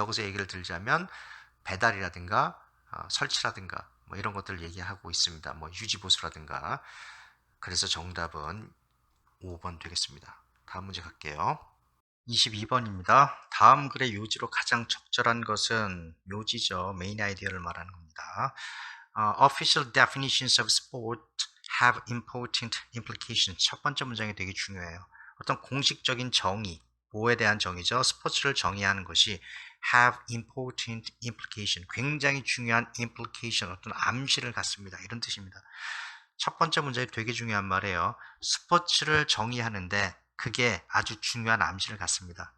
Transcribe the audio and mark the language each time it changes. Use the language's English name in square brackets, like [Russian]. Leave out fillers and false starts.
[Korean] 여기서 얘기를 들자면 배달이라든가 설치라든가 뭐 이런 것들을 얘기하고 있습니다. 뭐 유지보수라든가. 그래서 정답은 5번 되겠습니다. 다음 문제 갈게요. 22번입니다. 다음 글의 요지로 가장 적절한 것은 요지죠. 메인 아이디어를 말하는 겁니다. [English] Official definitions of sport have important implications. [Korean] 첫 번째 문장이 되게 중요해요. 어떤 공식적인 정의, 뭐에 대한 정의죠. 스포츠를 정의하는 것이 [English] have important implication. [Korean] 굉장히 중요한 implication, 어떤 암시를 갖습니다. 이런 뜻입니다. 첫 번째 문장이 되게 중요한 말이에요. 스포츠를 정의하는데 그게 아주 중요한 암시를 갖습니다.